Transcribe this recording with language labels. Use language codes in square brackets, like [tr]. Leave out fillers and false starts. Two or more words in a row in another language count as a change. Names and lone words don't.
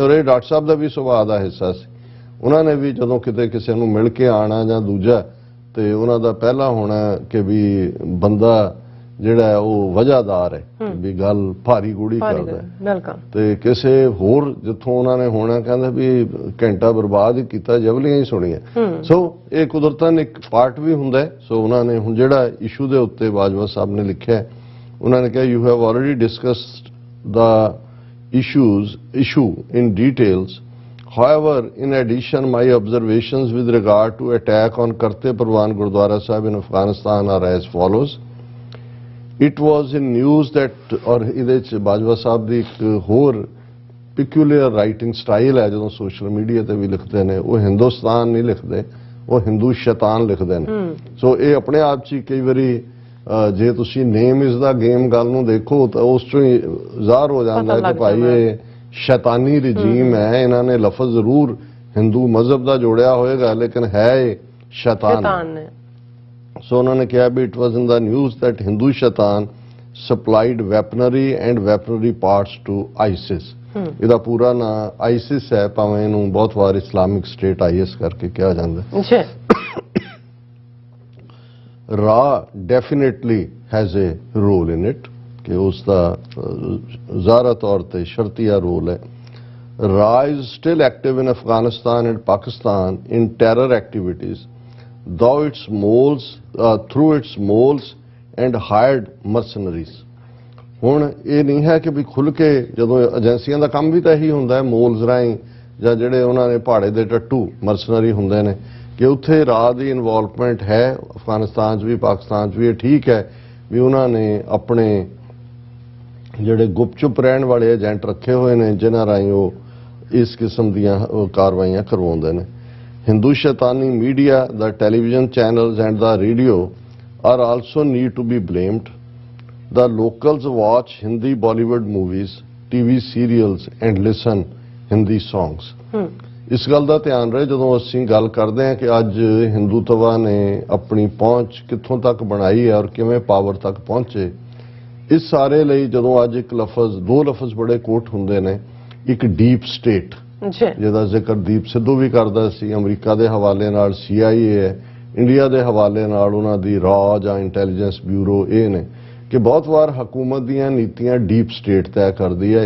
[pa] ਔਰ ਇਹ ਡਾਕਟਰ ਸਾਹਿਬ ਦਾ ਵੀ ਸੁਭਾਅ ਦਾ ਹਿੱਸਾ ਸੀ। ਉਹਨਾਂ ਨੇ ਵੀ ਜਦੋਂ ਕਿਤੇ ਕਿਸੇ ਨੂੰ ਮਿਲ ਕੇ ਆਣਾ ਜਾਂ ਦੂਜਾ, ਤੇ ਉਹਨਾਂ ਦਾ ਪਹਿਲਾ ਹੋਣਾ ਕਿ ਵੀ ਬੰਦਾ ਜਿਹੜਾ ਉਹ ਵਜ੍ਹਾਦਾਰ ਹੈ, ਵੀ ਗੱਲ ਭਾਰੀ ਗੂੜੀ ਕਰਦਾ ਹੈ। ਬਿਲਕੁਲ। ਤੇ ਕਿਸੇ ਹੋਰ ਜਿੱਥੋਂ ਉਹਨਾਂ ਨੇ ਹੋਣਾ ਕਹਿੰਦਾ ਵੀ ਘੰਟਾ ਬਰਬਾਦ ਹੀ ਕੀਤਾ, ਜਵਲੀਆਂ ਹੀ ਸੁਣੀਆਂ। ਸੋ ਇਹ ਕੁਦਰਤਨ ਇੱਕ ਪਾਰਟ ਵੀ ਹੁੰਦਾ ਹੈ। ਸੋ ਉਹਨਾਂ ਨੇ ਹੁਣ ਜਿਹੜਾ ਇਸ਼ੂ ਦੇ ਉੱਤੇ ਬਾਜਵਾ ਸਾਹਿਬ ਨੇ ਲਿਖਿਆ, ਉਹਨਾਂ ਨੇ ਕਿਹਾ [en] You have already discussed the issue in details. However, in addition, my observations with regard to attack on Karte Parwan Gurdwara Sahib in Afghanistan are as follows. It was in news that, [pa] और ਇਹਦੇ ਚ ਬਾਜਵਾ ਸਾਹਿਬ ਦੀ ਇੱਕ ਹੋਰ [en] peculiar writing style [pa] ਹੈ, ਜਦੋਂ [en] social media [pa] ਤੇ ਵੀ ਲਿਖਦੇ ਨੇ ਉਹ ਹਿੰਦੁਸਤਾਨ ਨਹੀਂ ਲਿਖਦੇ, ਉਹ ਹਿੰਦੂ ਸ਼ੈਤਾਨ ਲਿਖਦੇ ਨੇ। ਸੋ ਇਹ ਆਪਣੇ ਆਪ ਚ ਕਈ ਵਾਰੀ ਜੇ ਤੁਸੀਂ [en] name is the game [pa] ਗੱਲ ਨੂੰ ਦੇਖੋ ਤਾਂ ਉਸ ਚੋਂ ਹੀ ਜ਼ਾਹਰ ਹੋ ਜਾਂਦਾ ਹੈ ਕਿ ਭਾਈ ਇਹ ਸ਼ੈਤਾਨੀ ਰਜੀਮ ਹੈ। ਇਹਨਾਂ ਨੇ ਲਫ਼ਜ਼ ਜ਼ਰੂਰ ਹਿੰਦੂ ਮਜ਼ਹਬ ਦਾ ਜੋੜਿਆ ਹੋਏਗਾ, ਲੇਕਿਨ ਹੈ ਇਹ ਸ਼ੈਤਾਨ ਹੈ। ਸੋ ਉਹਨਾਂ ਨੇ ਕਿਹਾ ਵੀ [en] It was in the news that Hindu Shaitan supplied weaponry and weaponry parts to ISIS. [pa] ਇਹਦਾ ਪੂਰਾ ਨਾਂ ਆਈਸਿਸ ਹੈ, ਭਾਵੇਂ ਇਹਨੂੰ ਬਹੁਤ ਵਾਰ ਇਸਲਾਮਿਕ ਸਟੇਟ IS ਕਰਕੇ ਕਿਹਾ ਜਾਂਦਾ। [en] Ra definitely has a role in it, [hi] कि उसका ज़ारा तौर पे शर्तिया रोल है। [en] Ra is still active in Afghanistan and Pakistan in terror activities, though its moles through its moles and hired mercenaries. [pa] ਹੁਣ ਇਹ ਨਹੀਂ ਹੈ ਕਿ ਵੀ ਖੁੱਲ ਕੇ, ਜਦੋਂ ਏਜੰਸੀਆਂ ਦਾ ਕੰਮ ਵੀ ਤਾਂ ਇਹੀ ਹੁੰਦਾ ਹੈ, ਮੋਲਸ ਰਾਹੀਂ ਜਾਂ ਜਿਹੜੇ ਉਹਨਾਂ ਨੇ ਪਹਾੜੇ ਦੇ ਟੱਟੂ ਮਰਸਨਰੀ ਹੁੰਦੇ ਨੇ, ਕਿ ਉੱਥੇ ਰਾਹ ਦੀ ਇਨਵੋਲਵਮੈਂਟ ਹੈ ਅਫਗਾਨਿਸਤਾਨ 'ਚ ਵੀ ਪਾਕਿਸਤਾਨ 'ਚ ਵੀ। ਇਹ ਠੀਕ ਹੈ ਵੀ ਉਹਨਾਂ ਨੇ ਆਪਣੇ ਜਿਹੜੇ ਗੁਪਚੁਪ ਰਹਿਣ ਵਾਲੇ ਏਜੰਟ ਰੱਖੇ ਹੋਏ ਨੇ ਜਿਨ੍ਹਾਂ ਰਾਹੀਂ ਉਹ ਇਸ ਕਿਸਮ ਦੀਆਂ ਕਾਰਵਾਈਆਂ ਕਰਵਾਉਂਦੇ ਨੇ। [en] Hindu Shaitani media, the television channels and the radio are also need to be blamed. The locals watch Hindi Bollywood movies, TV serials and listen Hindi songs. [pa] ਇਸ ਗੱਲ ਦਾ ਧਿਆਨ ਰਹੇ ਜਦੋਂ ਅਸੀਂ ਗੱਲ ਕਰਦੇ ਹਾਂ ਕਿ ਅੱਜ ਹਿੰਦੂਤਵਾ ਨੇ ਆਪਣੀ ਪਹੁੰਚ ਕਿੱਥੋਂ ਤੱਕ ਬਣਾਈ ਹੈ ਔਰ ਕਿਵੇਂ ਪਾਵਰ ਤੱਕ ਪਹੁੰਚੇ। ਇਸ ਸਾਰੇ ਲਈ ਜਦੋਂ ਅੱਜ ਇੱਕ ਲਫ਼ਜ਼, ਦੋ ਲਫ਼ਜ਼ ਬੜੇ ਕੋਟ ਹੁੰਦੇ ਨੇ, ਇੱਕ [en] deep state [pa] ਜਿਹਦਾ ਜ਼ਿਕਰ ਦੀਪ ਸਿੱਧੂ ਵੀ ਕਰਦਾ ਸੀ, ਅਮਰੀਕਾ ਦੇ ਹਵਾਲੇ ਨਾਲ CIA ਹੈ, ਇੰਡੀਆ ਦੇ ਹਵਾਲੇ ਨਾਲ ਉਹਨਾਂ ਦੀ ਰਾਜ ਜਾਂ ਇੰਟੈਲੀਜੈਂਸ ਬਿਊਰੋ ਇਹ ਨੇ ਕਿ ਬਹੁਤ ਵਾਰ ਹਕੂਮਤ ਦੀਆਂ ਨੀਤੀਆਂ [en] deep state [pa] ਤੈਅ ਕਰਦੀ ਹੈ।